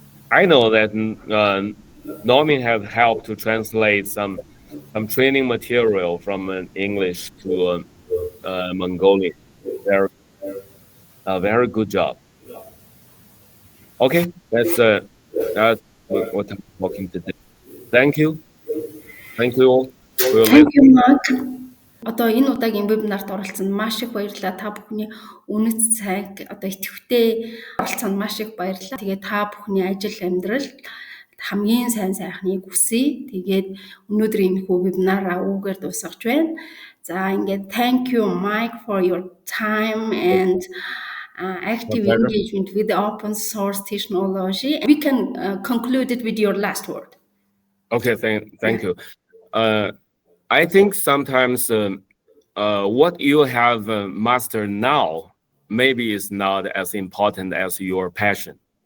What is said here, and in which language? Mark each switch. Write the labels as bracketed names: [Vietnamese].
[English] I know that Norman have helped to translate some training material from English to Mongolian. Very good job. Okay, that's what I'm talking today. Thank you all. Thank you, Mark. [Mongolian] Одоо энэ удаагийн вебинарт оролцсонд маш их баярлалаа. Та бүхний үнэт цаг одоо идэвхтэй оролцсонд маш их баярлалаа. Тэгээд та бүхний ажил амьдрал хамгийн сайн сайхныг хүсье. Тэгээд өнөөдрийн хүү вебинараа үүгээр дуусгаж байна. За ингээд [English] thank you Mike for your time and active engagement with the open source technology. We can conclude it with your last word. Okay, thank you. I think sometimes what you have mastered now maybe is not as important as your passion.